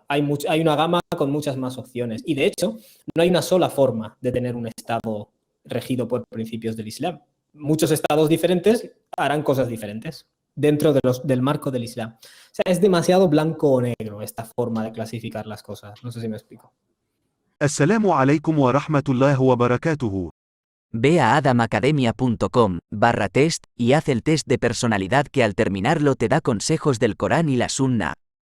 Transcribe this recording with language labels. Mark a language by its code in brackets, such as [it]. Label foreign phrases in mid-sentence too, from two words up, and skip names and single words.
[es] Hay una gama con muchas más opciones y, de hecho, no hay una sola forma de tener un Estado regido por principios del Islam. Muchos estados diferentes harán cosas diferentes dentro del marco del Islam. O sea, es demasiado blanco o negro esta forma de clasificar las cosas. No sé si me explico. [ar] السلام عليكم ورحمة الله وبركاته. [es] Ve a adamacademia.com/test y haz el test de personalidad que al terminarlo te da consejos del Corán y la Sunna.